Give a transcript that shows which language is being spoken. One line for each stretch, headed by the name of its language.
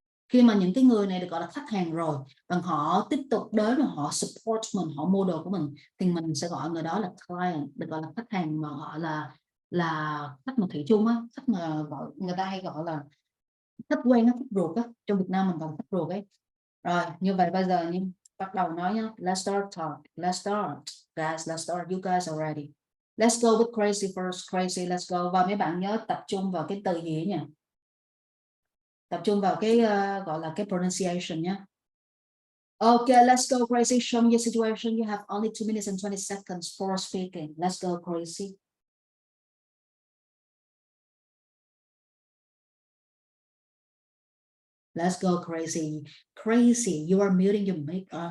Vietnamese: Khi mà những cái người này được gọi là khách hàng rồi, và họ tiếp tục đến và họ support mình, họ mua đồ của mình, thì mình sẽ gọi người đó là client, được gọi là khách hàng, mà họ là khách mà thủy chung á, khách mà gọi, người ta hay gọi là khách quen á, khách ruột á, trong Việt Nam mình gọi khách ruột ấy. Rồi như vậy bây giờ như bắt đầu nói nhá.
English: Let's start talk. Let's start guys, let's start. You guys are ready. Let's go with crazy first. Crazy, let's go.
Vietnamese: Và mấy bạn nhớ tập trung vào cái từ gì nhỉ? Tập trung vào cái gọi là cái pronunciation nhé.
English: Okay, let's go crazy. Show me your situation. You have only 2 minutes and 20 seconds for speaking. Let's go crazy. Let's go crazy. Crazy. You are muting your mic.